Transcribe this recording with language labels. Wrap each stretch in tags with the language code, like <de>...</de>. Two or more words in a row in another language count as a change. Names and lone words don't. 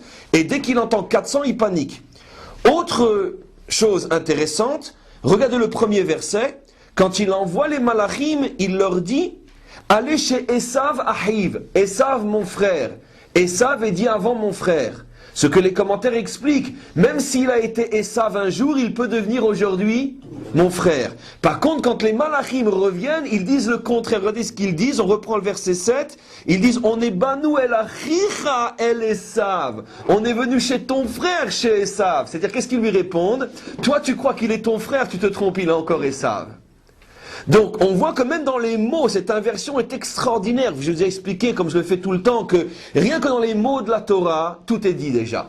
<fr>Et dès qu'il entend 400, il panique. Autre chose intéressante, regardez le premier verset, quand il envoie les malachim, il leur dit, allez chez Esav Ahiv, Esav mon frère, Esav est dit avant mon frère. Ce que les commentaires expliquent, même s'il a été Esav un jour, il peut devenir aujourd'hui mon frère. Par contre, quand les malachim reviennent, ils disent le contraire. Regardez ce qu'ils disent, on reprend le verset 7. Ils disent, on est</fr> <he>באנו אל אחיך אל עשו.</he> <fr>On est venu chez ton frère, chez Esav. C'est-à-dire, qu'est-ce qu'ils lui répondent? Toi, tu crois qu'il est ton frère, tu te trompes, il est encore Esav. Donc, on voit que même dans les mots, cette inversion est extraordinaire. Je vous ai expliqué, comme je le fais tout le temps, que rien que dans les mots de la Torah, tout est dit déjà.</fr>